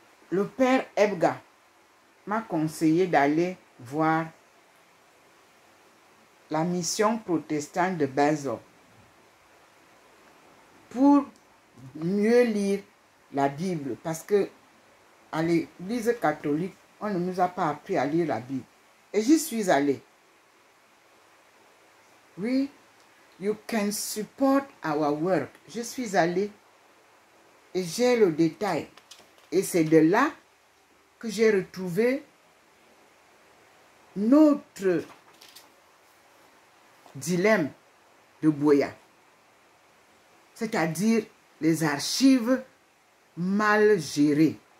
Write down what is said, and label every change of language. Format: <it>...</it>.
<fr>le père Ebga m'a conseillé d'aller voir la mission protestante de Basel pour mieux lire la Bible, parce que à l'église catholique, on ne nous a pas appris à lire la Bible. Et j'y suis allée.</fr> <en>Oui, you can support our work.</en> <fr>Je suis allée et j'ai le détail. Et c'est de là que j'ai retrouvé notre dilemme de Buea, c'est-à-dire les archives mal gérées.</fr>